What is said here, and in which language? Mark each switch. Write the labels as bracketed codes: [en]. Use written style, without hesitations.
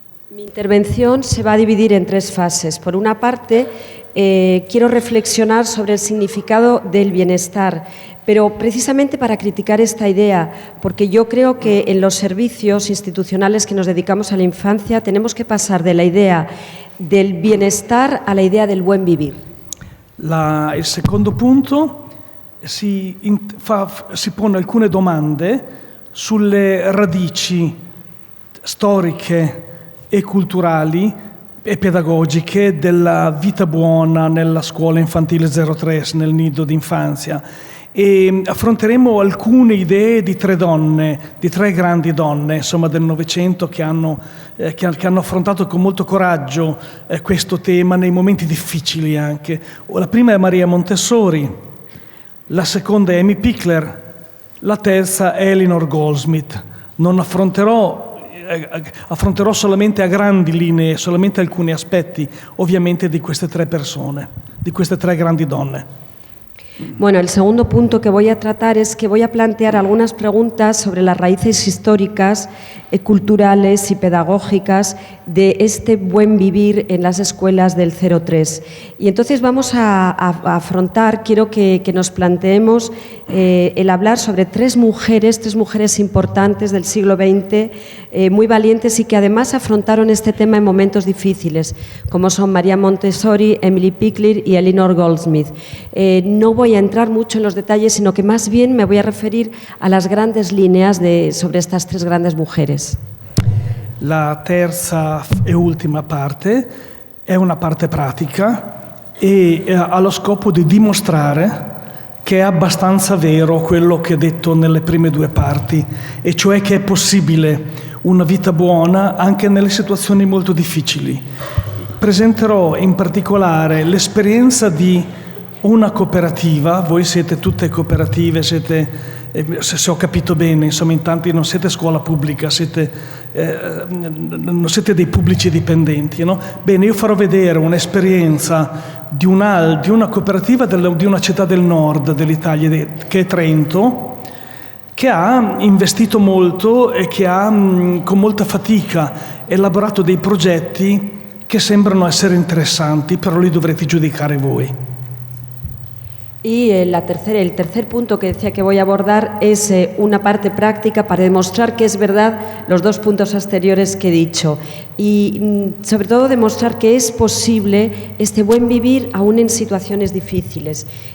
[es] Mi intervención se va a dividir en 3 fases. Por una parte, quiero reflexionar sobre el significado del bienestar, pero precisamente para criticar esta idea, porque yo creo que en los servicios institucionales que nos dedicamos a la infancia tenemos que pasar de la idea del bienestar a la idea del buen vivir. [it] Il secondo punto si pone alcune domande sulle radici storiche e culturali e pedagogiche della vita buona nella scuola infantile 03, nel nido d'infanzia. E affronteremo alcune idee di 3 donne, di 3 grandi donne, insomma, del Novecento che hanno affrontato con molto coraggio questo tema nei momenti difficili anche. La prima è Maria Montessori, la seconda è Amy Pickler, la terza è Eleanor Goldsmith. Non affronterò solamente a grandi linee, solamente alcuni aspetti, ovviamente, di queste 3 persone, di queste 3 grandi donne. [es] Bueno, el segundo punto que voy a tratar es que voy a plantear algunas preguntas sobre las raíces históricas, culturales y pedagógicas de este buen vivir en las escuelas del 03. Y entonces vamos a afrontar, quiero que nos planteemos el hablar sobre 3 mujeres importantes del siglo XX, muy valientes y que además afrontaron este tema en momentos difíciles, como son María Montessori, Emily Pickler y Eleanor Goldsmith. No voy a entrar mucho en los detalles, sino que más bien me voy a referir a las grandes líneas sobre estas 3 grandes mujeres. [it] La terza e ultima parte è una parte pratica e ha lo scopo di dimostrare che è abbastanza vero quello che ho detto nelle prime 2 parti, e cioè che è possibile una vita buona anche nelle situazioni molto difficili. Presenterò in particolare l'esperienza di una cooperativa. Voi siete tutte cooperative, siete, se ho capito bene, insomma, in tanti non siete scuola pubblica, non siete dei pubblici dipendenti, no? Bene, io farò vedere un'esperienza di una cooperativa di una città del nord dell'Italia, che è Trento, che ha investito molto e che ha con molta fatica elaborato dei progetti che sembrano essere interessanti, però li dovrete giudicare voi. [es] Y el tercer punto que decía que voy a abordar es una parte práctica para demostrar que es verdad los dos puntos anteriores que he dicho y sobre todo demostrar que es posible este buen vivir aún en situaciones difíciles.